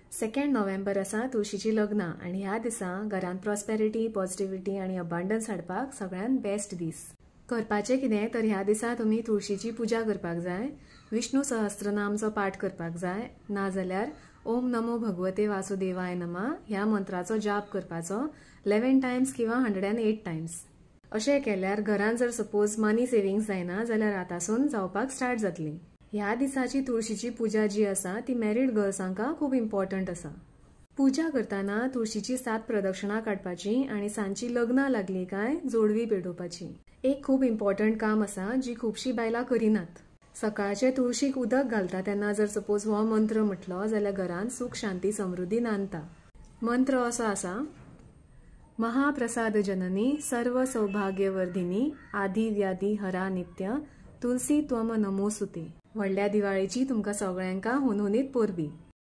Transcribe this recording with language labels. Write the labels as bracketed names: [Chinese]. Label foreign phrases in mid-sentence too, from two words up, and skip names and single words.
[Konkani] 2 नोव्हेंबर आसा तुळशीची लग्न आणि ह्या दिसा घरात [English] prosperity, positivity [Konkani] आणि अबांडन्स हाडपाक सगळ्यात बेस्ट दीस। करपाचे कितें तर ह्या दिसा तुम्ही तुळशीची पूजा करपाक जाय, विष्णू सहस्त्रनामचो पाठ करपाक जाय, नाजाल्यार [Sanskrit] ओम नमो भगवते वासुदेवाय नमः [Konkani] ह्या मंत्राचो जाप करपाचो 11 टाइम्स किंवा 108 टाइम्स। अशें केल्यार घरात जर [English] suppose money savings [Konkani] जायना जाल्यार आतासून जावपाक स्टार्ट जातली। ह्या दिसाची तुळशीची पूजा जी आसा ती [English] married girlsanka [Konkani] खूप इम्पॉर्टंट आसा। पूजा करताना तुळशीची 7 प्रदक्षिणा काढपाची आणि सांची लग्न लागली काय जोडवी पेटोवपाची। एक खूप इम्पॉर्टंट काम आसा जी खूपशी बायला करिनात। सकाळचे तुळशीक उदक घालता तेन्ना जर सपोज हो मंत्र म्हटलो जाल्यार घरात सुख शांती समृद्धी नांदता। मंत्र असो आसा, [Sanskrit] महाप्रसाद जननी सर्व सौभाग्यवर्धिनी आदि व्याधी हरा नित्य तुलसी त्वम नमोसुते। [Konkani] व्हडल्या दिवाळीची तुमका सगळ्यांका हुनहुनीत पोरबी।